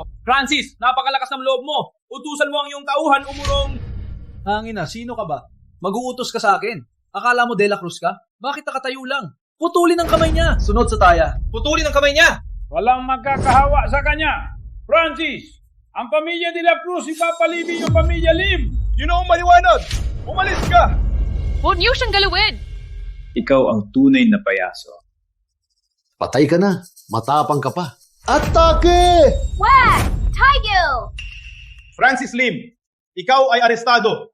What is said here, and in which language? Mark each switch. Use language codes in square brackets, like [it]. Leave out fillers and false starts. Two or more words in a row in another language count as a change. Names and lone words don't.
[tl] Francis, napakalakas ng loob mo. Utusan mo ang iyong tauhan, umurong. Hangin na, sino ka ba? Mag-uutos ka sa akin. Akala mo De La Cruz ka? Bakit nakatayo lang? Putulin ang kamay niya! Sunod sa taya. Putulin ang kamay niya! Walang magkakahawa sa kanya. Francis, ang pamilya de la Cruz ipapalibing yung pamilya Lim. Yun ang maliwanag! Umalis ka! Huwag niyo siyang galawin! Ikaw ang tunay na payaso. Patay ka na. Matapang ka pa. Atake! Wag! Tigil! Francis Lim, ikaw ay arestado.